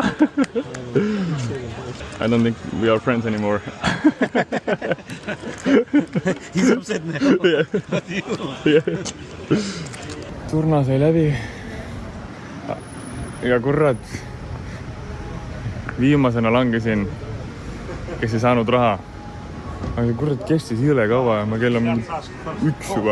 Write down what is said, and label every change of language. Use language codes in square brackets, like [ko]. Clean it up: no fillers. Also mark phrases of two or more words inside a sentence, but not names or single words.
[en] I don't think we are friends anymore. He's upset now. [et] Turna sai läbi. Ja kurat, viimasena langesin, kes ei saanud raha. Aga see kurat kestis jõle kaua ja ma kell on 1 juba.